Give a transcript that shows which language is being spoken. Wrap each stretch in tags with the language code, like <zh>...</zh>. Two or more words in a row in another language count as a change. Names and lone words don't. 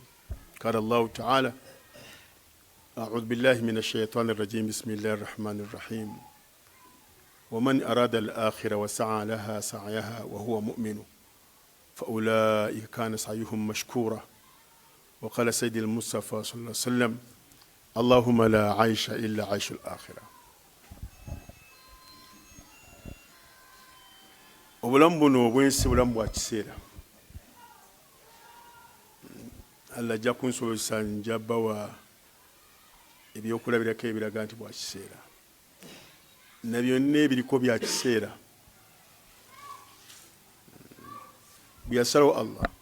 <ar>قال الله تعالى: أعوذ بالله من الشيطان الرجيم، بسم الله الرحمن الرحيم. ومن أراد الآخرة وسعى لها سعيها وهو مؤمن فأولئك كان سعيهم مشكورا. وقال سيد المصطفى صلى الله عليه وسلم: اللهم لا عيش إلا عيش الآخرة.</ar> <lg>obulamu buno obwensi bulamu bwa kiseera. Allah ajja kunsobozesa nja bawa ebyokulabirako ebiraga nti bwa kiseera, na byonna ebiriko bya kiseera byasalawo Allah.</lg>